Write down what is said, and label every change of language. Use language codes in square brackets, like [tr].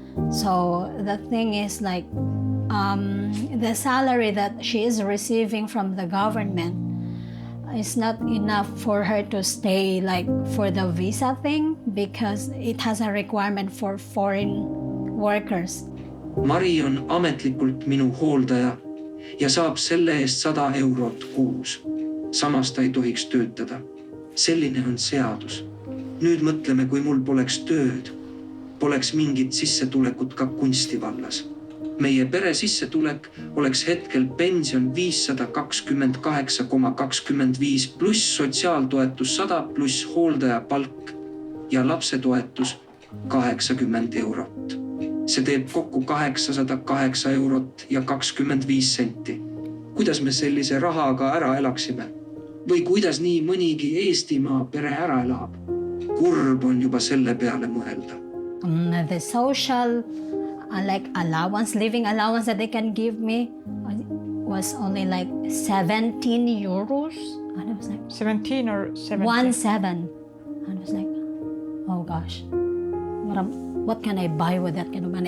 [en] So the thing is like the salary that she is receiving from the government is not enough for her to stay like for the visa thing because it has a requirement for foreign workers. [et] Mari on ametlikult minu hooldaja ja saab selle eest 100 eurot kuus. Samas ta ei tohiks töötada. Selline on seadus. Nüüd mõtleme, kui mul poleks tööd, poleks mingit sissetulekut ka kunstivallas. Meie pere sissetulek oleks hetkel pension 528,25 pluss sotsiaaltoetus 100 pluss hooldaja palk ja lapsetoetus 80 eurot. See teeb kokku 808 eurot ja 25 senti. Kuidas me sellise rahaga ära elaksime? Või kuidas nii mõnigi Eestimaa pere ära elab? Kurb on juba selle peale mõelda. [en] The social like allowance, living allowance that they can give me was only like 17 euros. And I was like, 17 or 70? 17. And I was like, oh gosh, what can I buy with that kind of money?